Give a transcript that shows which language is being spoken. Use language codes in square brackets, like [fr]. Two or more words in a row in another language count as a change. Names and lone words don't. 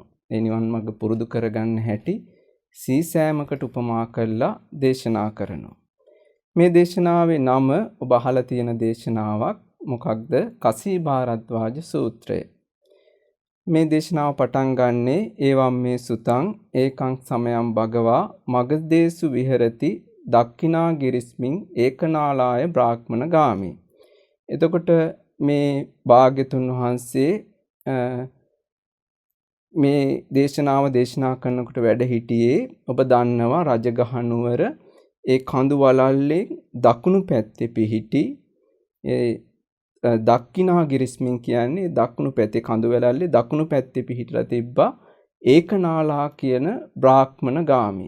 [si] ඒ නිවන් මඟ පුරුදු කරගන්න හැටි සීසෑමකට උපමා කළා දේශනා කරනවා. මේ දේශනාවේ නම ඔබ අහලා තියෙන දේශනාවක්. මොකක්ද? කසී භාරද්වාජ සූත්‍රය. මේ දේශනාව පටන් ගන්නේ [pi] එවම් මේ සුතං ඒකං සමයං භගවා මගදේසු විහෙරති දක්ඛිනා ගිරිස්මින් ඒකනාලාය බ්‍රාහ්මණ ගාමි. [si] එතකොට මේ භාග්‍යතුන් වහන්සේ මේ දේශනාව දේශනා කරනකොට වැඩ හිටියේ ඔබ දන්නවා රජගහ නුවර ඒ කඳු වලල්ලේ දකුණු පැත්තේ පිහිටි ඒ [pi] දක්ඛිනා ගිරිස්මින් [si] කියන්නේ දකුණු පැත්තේ කඳු වලල්ලේ දකුණු පැත්තේ පිහිටලා තිබ්බා ඒකනාලා කියන බ්‍රාහ්මණ ගාමී.